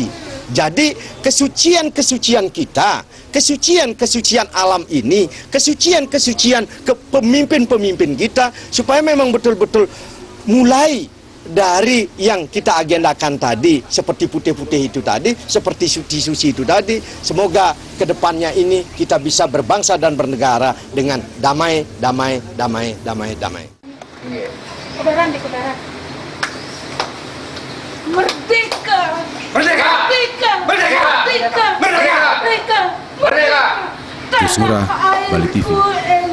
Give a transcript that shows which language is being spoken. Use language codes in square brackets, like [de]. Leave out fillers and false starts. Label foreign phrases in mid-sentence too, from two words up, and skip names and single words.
[id] Jadi kesucian-kesucian kita, kesucian-kesucian alam ini, kesucian-kesucian pemimpin-pemimpin kita, supaya memang betul-betul mulai dari yang kita agendakan tadi, seperti putih-putih itu tadi, seperti suci-suci itu tadi. Semoga kedepannya ini kita bisa berbangsa dan bernegara dengan damai, damai, damai, damai, damai. Kudaran di kudaran. Merdeka! Merdeka! Merdeka! Merdeka! Merdeka! Merdeka! Merdeka! Merdeka! Yusura, Bali TV.